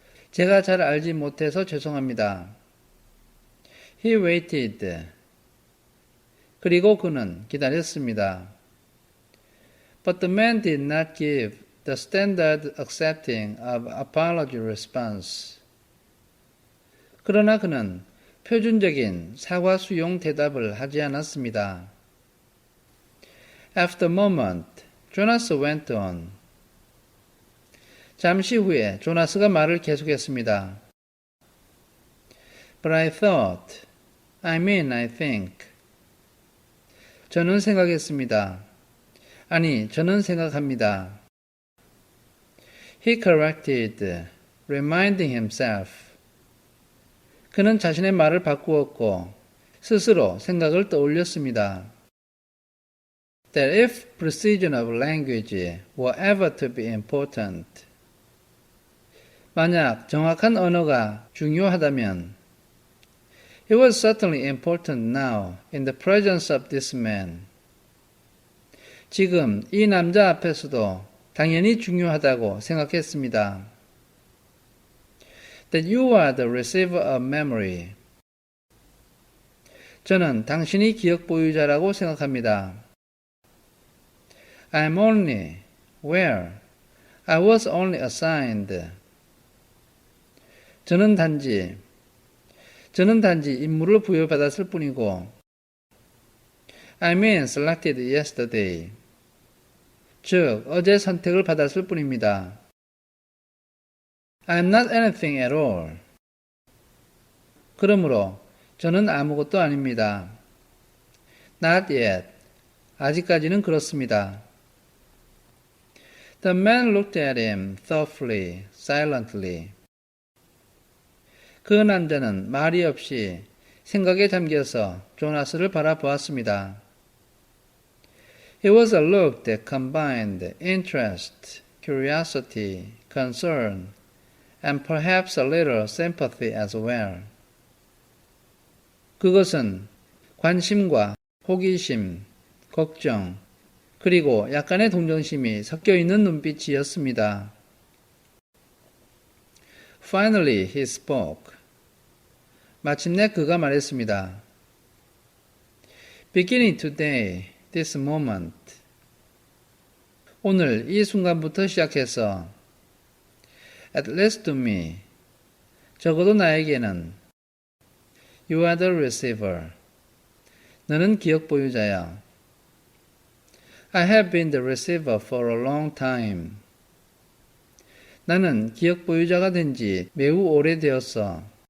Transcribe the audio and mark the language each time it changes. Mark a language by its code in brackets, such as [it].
[ko] 제가 잘 알지 못해서 죄송합니다. [en] He waited. [ko] 그리고 그는 기다렸습니다. [en] But the man did not give the standard accepting of apology response. [ko] 그러나 그는 표준적인 사과 수용 대답을 하지 않았습니다. [en] After a moment, Jonas went on. [ko] 잠시 후에 조나스가 말을 계속했습니다. [en] But I thought, I think. [ko] 저는 생각했습니다. 아니, 저는 생각합니다. [en] He corrected, reminding himself. [ko] 그는 자신의 말을 바꾸었고 스스로 생각을 떠올렸습니다. [en] That if precision of language were ever to be important, [ko] 만약 정확한 언어가 중요하다면 [en] it was certainly important now in the presence of this man. [ko] 지금 이 남자 앞에서도 당연히 중요하다고 생각했습니다. [en] That you are the receiver of memory. [ko] 저는 당신이 기억 보유자라고 생각합니다. [en] I'm only, where? I was only assigned. [ko] 저는 단지 임무를 부여받았을 뿐이고 [en] I mean selected yesterday. [ko] 즉, 어제 선택을 받았을 뿐입니다. [en] I'm not anything at all. [ko] 그러므로 저는 아무것도 아닙니다. [en] Not yet. [ko] 아직까지는 그렇습니다. [en] The man looked at him thoughtfully, silently. [ko] 그 남자는 말이 없이 생각에 잠겨서 조나스를 바라보았습니다. [en] It was a look that combined interest curiosity, concern, and perhaps a little sympathy as well. [ko] 그것은 관심과 호기심, 걱정, 그리고 약간의 동정심이 섞여 있는 눈빛이었습니다. [en] Finally, he spoke. [ko] 마침내 그가 말했습니다. [en] Beginning today, this moment. [ko] 오늘 이 순간부터 시작해서 [en] at least to me. [ko] 적어도 나에게는 [en] you are the receiver. [ko] 너는 기억 보유자야. [en] I have been the receiver for a long time. [ko] 나는 기억 보유자가 된 지 매우 오래되었어.